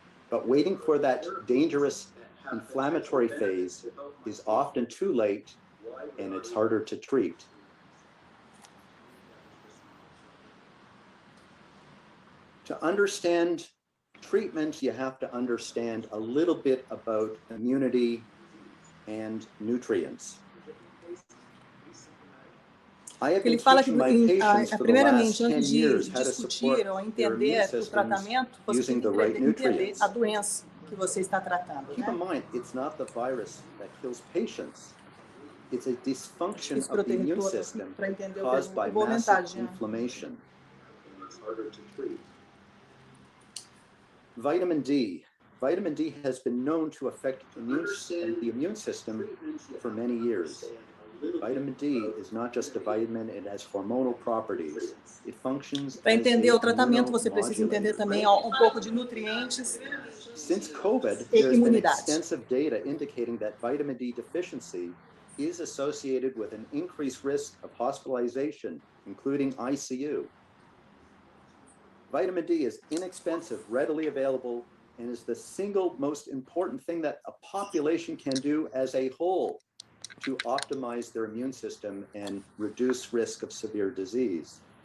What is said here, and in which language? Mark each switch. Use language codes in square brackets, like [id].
[en] But waiting for that dangerous inflammatory phase is often too late, and it's harder to treat. To understand treatment, you have to understand a little bit about immunity and nutrients. [pt] Ele fala que, primeiramente, antes de discutir ou entender o tratamento, você tem que entender a doença que você está tratando. [en] Keep in mind, it's not the virus that kills patients. It's a dysfunction of the immune system caused by massive inflammation. Vitamin D. Vitamin D has been known to affect the immune system for many years. Vitamin D is not just a vitamin, it has hormonal properties. It functions [pt] Para entender o tratamento, você precisa entender também pouco de nutrientes. [en] Since COVID, there's been extensive data indicating that vitamin D deficiency is associated with an increased risk of hospitalization, including ICU. Vitamin D is inexpensive, readily available, and is the single most important thing that a population can do as a whole to optimize their immune system and reduce risk of severe disease.